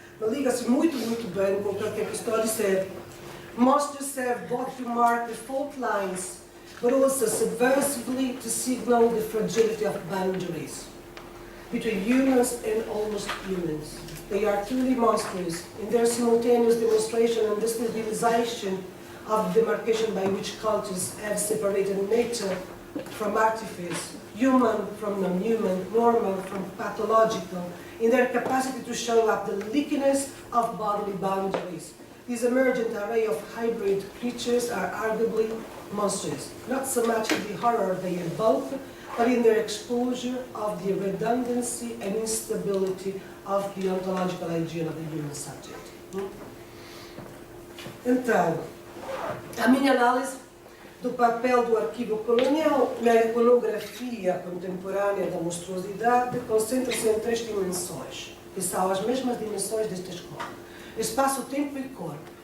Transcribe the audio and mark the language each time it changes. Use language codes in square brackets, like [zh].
[pt] Mas liga-se muito bem com o que estou a dizer. [en] Monsters serve both to mark the fault lines, but also subversively to signal the fragility of boundaries between humans and almost humans. They are truly monsters in their simultaneous demonstration and destabilization of the demarcation by which cultures have separated nature from artifice, human from non-human, normal from pathological, in their capacity to show up the leakiness of bodily boundaries. This emergent array of hybrid creatures are arguably monsters, not so much in the horror they evoke, but in their exposure of the redundancy and instability of the ontological hygiene of the human subject. [pt] Então, a minha análise do papel do arquivo colonial na iconografia contemporânea da monstruosidade concentra-se em 3 dimensões, que são as mesmas dimensões desta escola: espaço, tempo e corpo.